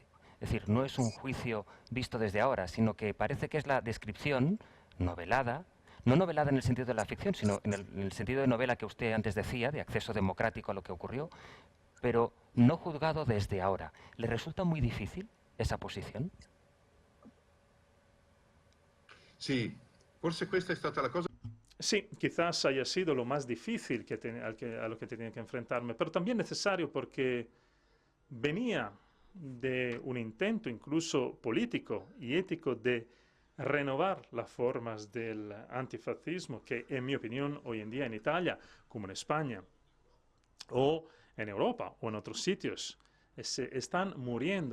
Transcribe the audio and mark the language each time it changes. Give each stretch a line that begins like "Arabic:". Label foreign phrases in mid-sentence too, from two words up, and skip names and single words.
Spanish: Es decir, no es un juicio visto desde ahora, sino que parece que es la descripción novelada, no novelada en el sentido de la ficción, sino en el sentido de novela que usted antes decía, de acceso democrático a lo que ocurrió, pero no juzgado desde ahora. ¿Le resulta muy difícil esa posición?
Italian: Sì, forse questa è stata la cosa.
Spanish: Sí, quizás haya sido lo más difícil a lo que tenía que enfrentarme, pero también necesario porque venía de un intento incluso político y ético de renovar las formas del antifascismo que, en mi opinión, hoy en día en Italia, como en España, o en Europa o en otros sitios, se están muriendo.